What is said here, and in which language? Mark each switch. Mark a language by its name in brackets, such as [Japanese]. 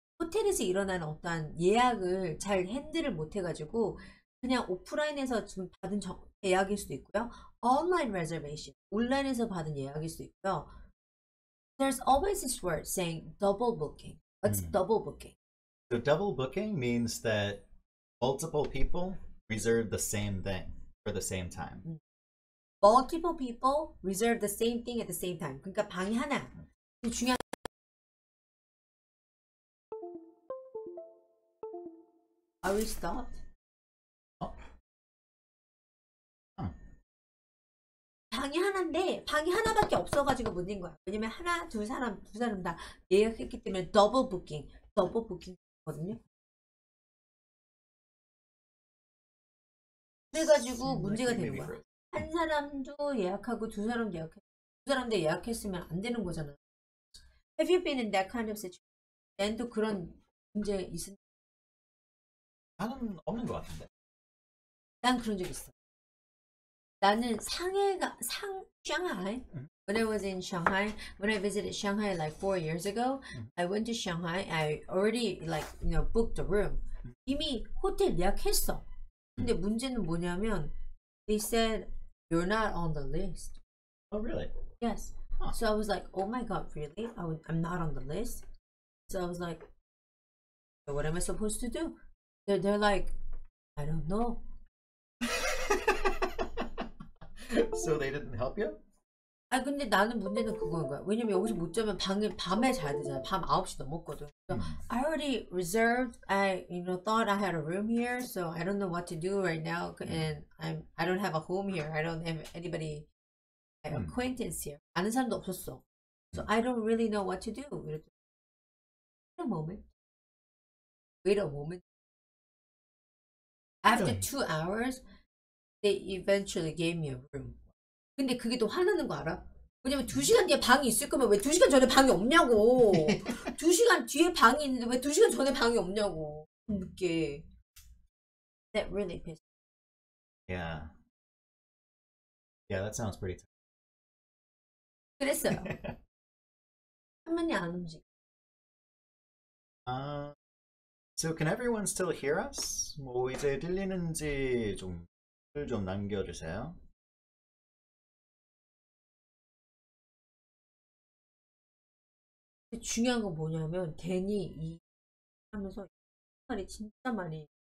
[Korean] 호텔에서 일어나는 어떤 예약을 잘 핸들을 못 해가지고 그냥 오프라인에서 좀 받은 예약일 수도 있고요. [English] Online reservation, [Korean] 온라인에서 받은 예약일 수도 있고요. [English] There's always this word saying double booking. What's double booking? So double booking means that multiple people reserve the same thing for the same time. Multiple people reserve the same thing at the same time. [Korean] 그러니까 방이 하나. 중요한. [English] Are we stopped? [Korean] 방이 하나인데 방이 하나밖에 없어가지고 못 낸 거야. 왜냐면 하나, 두 사람 다 예약했기 때문에 더블 부킹거든요. 그래가지고 문제가 되는 거야. 한 사람도 예약하고 두 사람도 예약했으면 안 되는 거잖아. [English] Have you been in that kind of situation? [Korean] 낸도 그런 문제 있은? 나는 없는 것 같은데. 난 그런 적 있어. 나는 [English] Shanghai. When I was in Shanghai, when I visited Shanghai like 4 years ago, I went to Shanghai. I already booked a room. [Korean] 이미 호텔 예약했어. 근데 문제는 뭐냐면 [English] they said you're not on the list. Oh, really? Yes. Huh. So I was like, oh my god, really? I'm not on the list. So I was like, so what am I supposed to do? They're like, I don't know. So they didn't help you? [Korean] 아 근데 나는 문제는 그거인 거야. 왜냐면 여기서 못 자면 밤에 자야 되잖아. 밤 9시 넘었거든. [English] So I already reserved. I thought I had a room here, so I don't know what to do right now. And I don't have a home here. I don't have anybody acquaintance here. [Korean] 아는 사람도 없었어. [English] So I don't really know what to do. Wait a moment. After 2 hours, they eventually gave me a room. [Korean] 근데 그게 또 화나는 거 알아? 왜냐면 2시간 뒤에 방이 있을 거면 왜 2시간 전에 방이 없냐고. 2시간 뒤에 방이 있는데 왜 2시간 전에 방이 없냐고. 늦게. [English] That really pissed me. Yeah. Yeah, that sounds pretty [Korean] 그랬어요. 화면이 안 움직여. [English] So can everyone still hear us? [Korean] 뭐 이제 들리는지 좀 남겨주세요. 중요한 건 뭐냐면 괜히 이 하면서 말이 진짜 많이